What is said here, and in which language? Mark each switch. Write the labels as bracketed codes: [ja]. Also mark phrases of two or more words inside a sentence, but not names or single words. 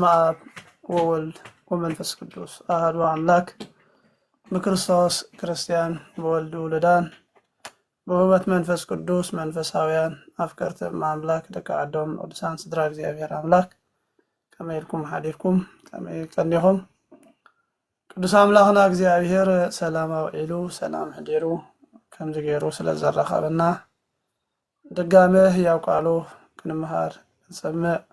[gez] አብ ወወልድ ወመንፈስ ቅዱስ አሐዱ አምላክ በክርስቶስ ክርስቲያን በወልድ ውሉዳን በውበት መንፈስ ቅዱስ መንፈሳውያን አፍቀርተ አምላክ [ti] ደቂ ዓዶም ቅዱሳን ስድራ እግዚአብሔር አምላክ ከመይ ኢልኩም ሓዲርኩም ከመይ ጸኒኹም ቅዱስ አምላኽና እግዚአብሔር ሰላም አውዒሉ ሰላም ሕዲሩ ከምዚ ገይሩ ስለዘረኸበና ድጋሜ ሕያው ቃሉ ክንምሃር ክንሰምዕ